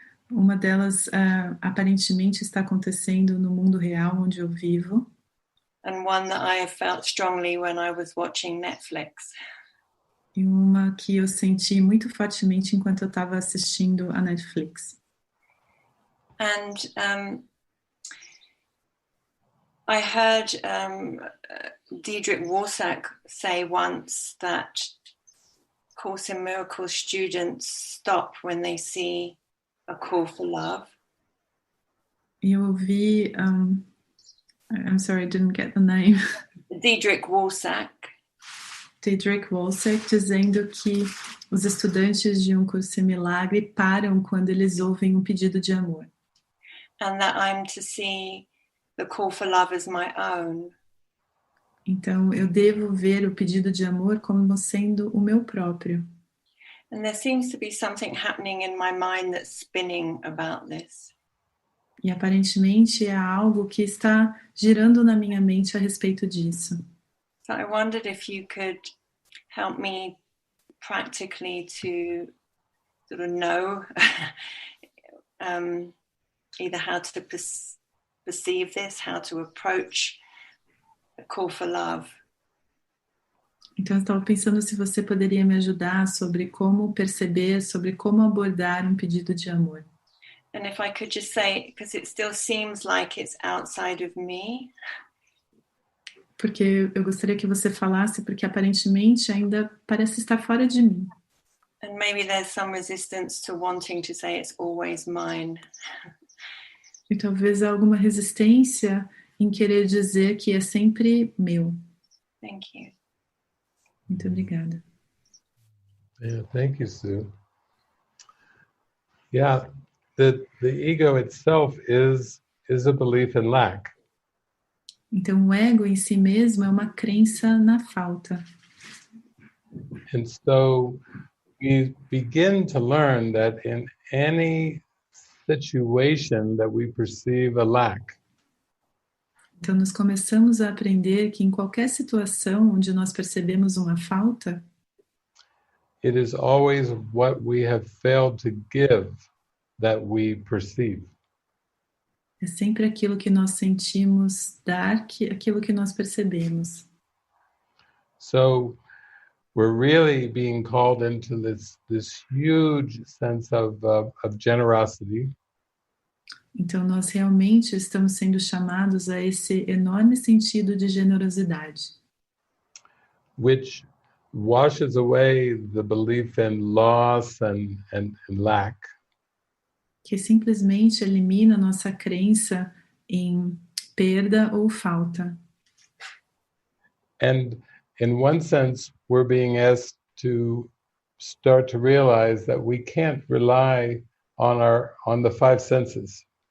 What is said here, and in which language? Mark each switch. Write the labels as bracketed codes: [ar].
[pt] Uma delas aparentemente está acontecendo no mundo real onde eu vivo. [en] And one that I have felt strongly when I was watching Netflix. [pt] E uma que eu senti muito fortemente enquanto eu estava assistindo a Netflix. [en] And I heard Diedrich Warsack say once that Course in Miracles students stop when they see a call for love. [pt] E eu ouvi, [en] I'm sorry, I didn't get the name. Diedrich Warsack. [pt] David Hoffmeister dizendo que os estudantes de Um Curso Milagre param quando eles ouvem um pedido de amor. [en] And that I'm to see the call for love as my own. [pt] Então, eu devo ver o pedido de amor como sendo o meu próprio. [en] And there seems to be something happening in my mind that's spinning about this. [pt] E aparentemente há algo que está girando na minha mente a respeito disso. [en] So I wondered if you could help me practically to sort of know either how to perceive this, how to approach a call for love. [pt] Então, eu estava pensando se você poderia me ajudar sobre como perceber, sobre como abordar um pedido de amor. [en] And if I could just say, because it still seems like it's outside of me. [pt] Porque eu gostaria que você falasse, porque aparentemente ainda parece estar fora de mim. [en] And maybe there's some resistance to wanting to say it's always mine. [pt] E talvez há alguma resistência em querer dizer que é sempre meu. [en] Thank you. [pt] Muito obrigada. [en] Yeah, thank you, Sue. Yeah, the ego itself is a belief in lack. [pt] Então, o ego em si mesmo é uma crença na falta. [en] And so we begin to learn that in any situation that we perceive a lack, [pt] Então, nós começamos a aprender que em qualquer situação onde nós percebemos uma falta, [en] it is always what we have failed to give that we perceive. [pt] é sempre aquilo que nós sentimos dar, aquilo que nós percebemos. [en] So we're really being called into this huge sense of generosity. [pt] Então, nós realmente estamos sendo chamados a esse enorme sentido de generosidade, [en] which washes away the belief in loss and lack. [pt] que simplesmente elimina nossa crença em perda ou falta. [en] And in one sense, we're being asked to start to realize that we can't rely on the five senses.